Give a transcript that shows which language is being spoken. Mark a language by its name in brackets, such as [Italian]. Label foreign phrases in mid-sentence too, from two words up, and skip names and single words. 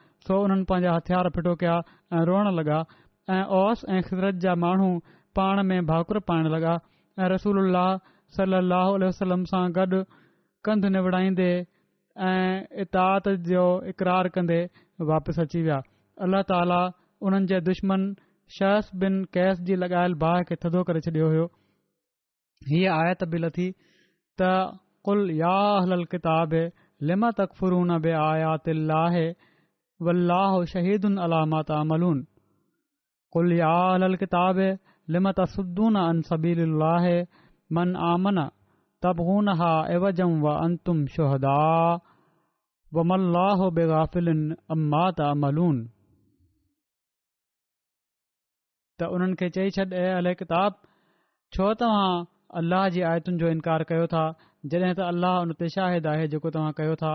[Sindhi] सो उन्हनि पंहिंजा हथियार फिटो कया ऐं रोअण लॻा ऐं औस ऐं ख़िज़रत जा माण्हू पाण में भाकुर पाइण लॻा ऐं रसूलुल्लाह [Arabic] صلى الله عليه وسلم [Sindhi] सां गॾु कंध निवड़ाईंदे ऐं इताअत जो इक़रार कंदे वापसि अची विया। अल्लाह ताला उन्हनि जे दुश्मन शहस बिन कैस जी लॻायल बाहि खे थधो करे छॾियो हुयो। हीअ आयत बि लथी त [Arabic] قل يا أهل الكتاب لم تكفرون بآيات الله والله شهيد على ما تعملون. قل يا أهل الكتاب لم تصدون عن سبيل الله من آمن تبغونها عوجا وأنتم شهداء وما الله بغافل عما تعملون. [Sindhi] त उन्हनि खे चई छॾ, ऐं अहले किताब, छो तव्हां अल्लाह जी आयतुनि जो इनकार कयो था जॾहिं त अल्लाह उन ते शाहिद आहे जेको तव्हां कयो था।